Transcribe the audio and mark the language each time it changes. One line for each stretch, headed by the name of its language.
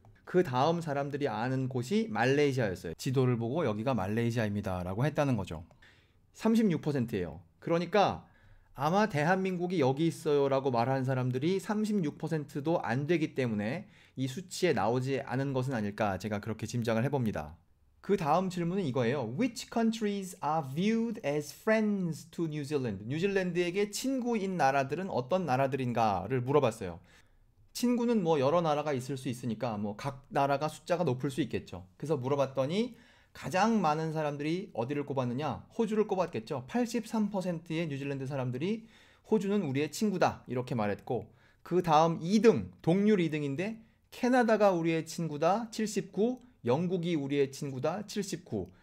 Korean: 그 다음 사람들이 아는 곳이 말레이시아였어요. 지도를 보고 여기가 말레이시아입니다 라고 했다는 거죠. 36%예요. 그러니까 아마 대한민국이 여기 있어요 라고 말하는 사람들이 36%도 안 되기 때문에 이 수치에 나오지 않은 것은 아닐까 제가 그렇게 짐작을 해봅니다. 그 다음 질문은 이거예요.
English: Which countries are viewed as friends to New Zealand?
Korean: 뉴질랜드에게 친구인 나라들은 어떤 나라들인가를 물어봤어요. 친구는 뭐 여러 나라가 있을 수 있으니까 뭐 각 나라가 숫자가 높을 수 있겠죠. 그래서 물어봤더니 가장 많은 사람들이 어디를 꼽았느냐? 호주를 꼽았겠죠. 83%의 뉴질랜드 사람들이 호주는 우리의 친구다 이렇게 말했고 그 다음 2등, 동률 2등인데 캐나다가 우리의 친구다 79, 영국이 우리의 친구다 79.